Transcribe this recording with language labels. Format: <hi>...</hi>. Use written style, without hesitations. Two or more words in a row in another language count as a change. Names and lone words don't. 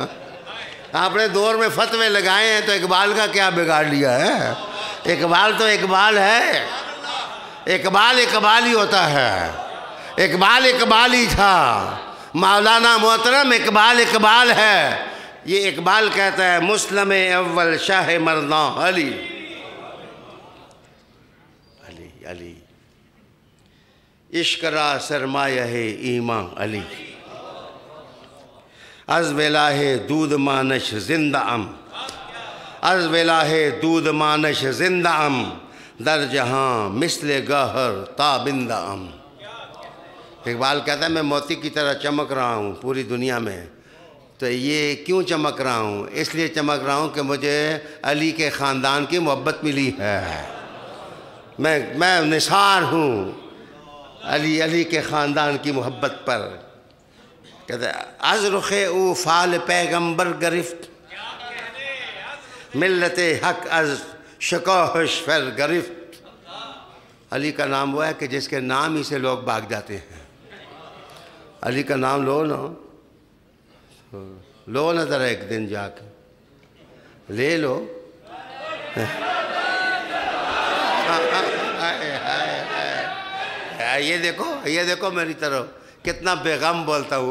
<ur>اپنے دور میں فتوے لگائے ہیں تو اقبال کا کیا بگاڑ لیا ہے. اقبال تو اقبال ہے. اقبال ہی ہوتا ہے. اقبال ہی تھا. مولانا محترم اقبال ہے. یہ اقبال کہتا ہے</ur> <fa>مسلم اول شاہ مرداں علی. علی علی عشق را سرمایہ ایمان علی. از ولاہ دود مانش زندہ ام. از ولاہ دود مانش زندہ ام. در جہاں مثل گہر تابندہ ام.</fa> <ur>اقبال کہتا ہے میں موتی کی طرح چمک رہا ہوں پوری دنیا میں. تو یہ کیوں چمک رہا ہوں؟ اس لیے چمک رہا ہوں کہ مجھے علی کے خاندان کی محبت ملی ہے. میں نثار ہوں علی کے خاندان کی محبت پر. کہتا ہے</ur> <fa>از رخ او فال پیغمبر گرفت, ملت حق از شکوہش فر گرفت.</fa> <ur>علی کا نام وہ ہے کہ جس کے نام ہی سے لوگ بھاگ جاتے ہیں. علی کا نام لو نا ذرا ایک دن جا کے لے لو. یہ دیکھو میری طرف کتنا بے غم بولتا ہوں.</ur>